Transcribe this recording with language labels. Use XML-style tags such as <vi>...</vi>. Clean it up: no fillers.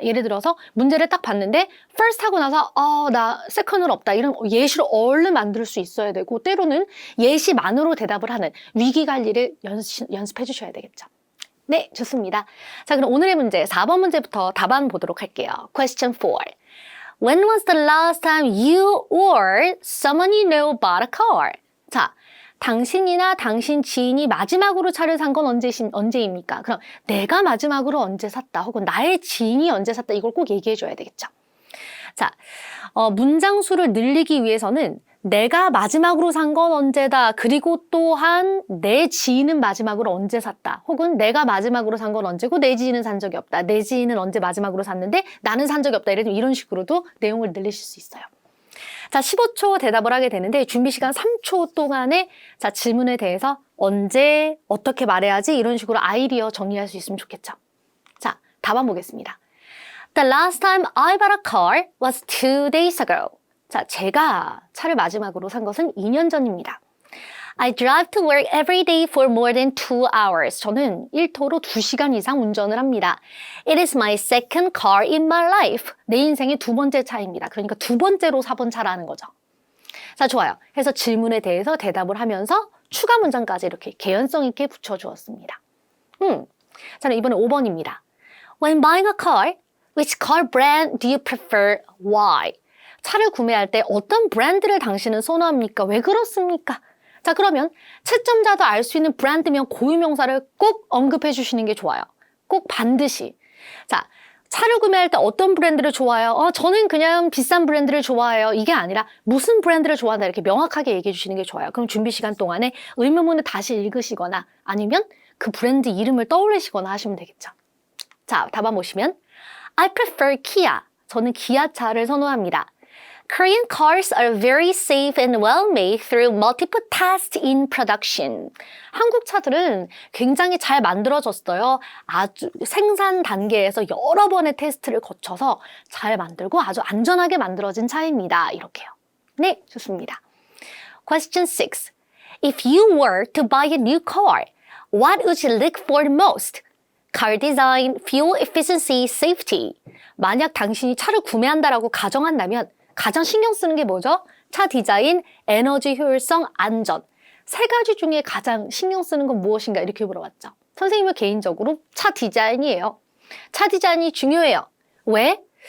<ko>예를 들어서 문제를 딱 봤는데 first 하고 나서 나 second은 없다. 이런 예시로 얼른 만들 수 있어야 되고 때로는 예시만으로 대답을 하는 위기 관리를 연습해 주셔야 되겠죠. 네, 좋습니다. 자, 그럼 오늘의 문제 4번 문제부터 답안 보도록 할게요.</ko> <en>Question 4. When was the last time you or someone you know bought a car?</en> <ko>자, 당신이나 당신 지인이 마지막으로 차를 산 건 언제입니까? 그럼 내가 마지막으로 언제 샀다 혹은 나의 지인이 언제 샀다 이걸 꼭 얘기해 줘야 되겠죠. 자, 문장 수를 늘리기 위해서는 내가 마지막으로 산 건 언제다. 그리고 또한 내 지인은 마지막으로 언제 샀다. 혹은 내가 마지막으로 산 건 언제고 내 지인은 산 적이 없다. 내 지인은 언제 마지막으로 샀는데 나는 산 적이 없다. 이런 식으로도 내용을 늘리실 수 있어요. 자, 15초 대답을 하게 되는데 준비 시간 3초 동안에 자, 질문에 대해서 언제, 어떻게 말해야지 이런 식으로 아이디어 정리할 수 있으면 좋겠죠. 자, 답안 보겠습니다.</ko> <en>The last time I bought a car was 2 days ago.</en> <ko>자, 제가 차를 마지막으로 산 것은 2년 전입니다.</ko> <en>I drive to work every day for more than 2 hours.</en> <ko>저는 일토로 2시간 이상 운전을 합니다.</ko> <en>It is my second car in my life.</en> <ko>내 인생의 두 번째 차입니다. 그러니까 두 번째로 사본 차라는 거죠. 자, 좋아요. 해서 질문에 대해서 대답을 하면서 추가 문장까지 이렇게 개연성 있게 붙여주었습니다. 자, 이번에 5번입니다.</ko> <en>When buying a car, which car brand do you prefer? Why?</en> <ko>차를 구매할 때 어떤 브랜드를 당신은 선호합니까? 왜 그렇습니까? 자, 그러면 채점자도 알 수 있는 브랜드명 고유명사를 꼭 언급해 주시는 게 좋아요. 꼭 반드시. 자, 차를 구매할 때 어떤 브랜드를 좋아해요? 저는 그냥 비싼 브랜드를 좋아해요. 이게 아니라 무슨 브랜드를 좋아한다 이렇게 명확하게 얘기해 주시는 게 좋아요. 그럼 준비 시간 동안에 의문문을 다시 읽으시거나 아니면 그 브랜드 이름을 떠올리시거나 하시면 되겠죠. 자, 답안 보시면</ko> <en>I prefer Kia.</en> <ko>저는 기아차를 선호합니다.</ko> <en>Korean cars are very safe and well made through multiple tests in production.</en> <ko>한국 차들은 굉장히 잘 만들어졌어요. 아주 생산 단계에서 여러 번의 테스트를 거쳐서 잘 만들고 아주 안전하게 만들어진 차입니다. 이렇게요. 네, 좋습니다.</ko> <en>Question 6. If you were to buy a new car, what would you look for most? Car design, fuel efficiency, safety.</en> <ko>만약 당신이 차를 구매한다라고 가정한다면 가장 신경 쓰는 게 뭐죠? 차 디자인, 에너지 효율성, 안전. 세 가지 중에 가장 신경 쓰는 건 무엇인가 이렇게 물어봤죠. 선생님은 개인적으로 차 디자인이에요. 차 디자인이 중요해요. 왜?</ko>